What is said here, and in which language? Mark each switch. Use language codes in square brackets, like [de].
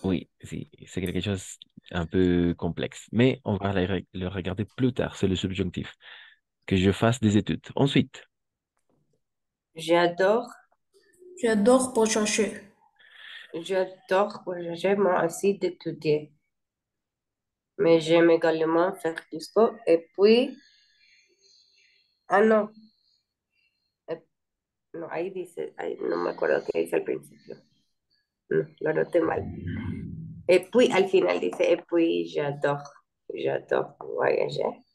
[fr] Oui, sí, c'est quelque chose un peu complexe, mais on va le regarder plus tard, c'est le subjonctif, que je fasse des études. Ensuite, J'adore, J'adore voyager. j'adore voyager, moi aussi d'étudier. Mais j'aime également faire du sport. Et puis, ah non, [es] eh, no, ahí dice, ahí no me acuerdo qué dice al principio. No, lo noté mal. [fr] Et puis, [es] al final dice, [fr] et puis, j'adore voyager.